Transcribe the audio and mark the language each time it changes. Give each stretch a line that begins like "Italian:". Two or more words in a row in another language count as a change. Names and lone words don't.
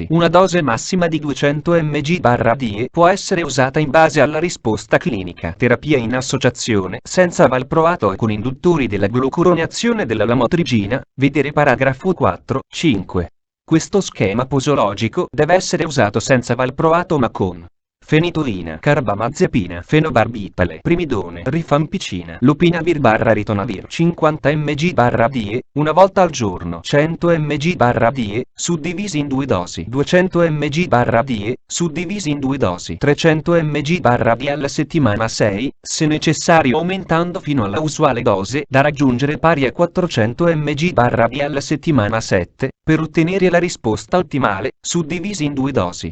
Italian: Una dose massima di 200 mg/die può essere usata in base alla risposta clinica. Terapia in associazione senza valproato e con induttori della glucuroneazione della lamotrigina, vedere paragrafo 4, 5. Questo schema posologico deve essere usato senza valproato ma con fenitoina, carbamazepina, fenobarbitale, primidone, rifampicina, lopinavir/ritonavir, 50 mg/die, una volta al giorno, 100 mg/die, suddivisi in due dosi, 200 mg/die, suddivisi in due dosi, 300 mg/die alla settimana 6, se necessario aumentando fino alla usuale dose da raggiungere pari a 400 mg/die alla settimana 7, per ottenere la risposta ottimale, suddivisi in due dosi.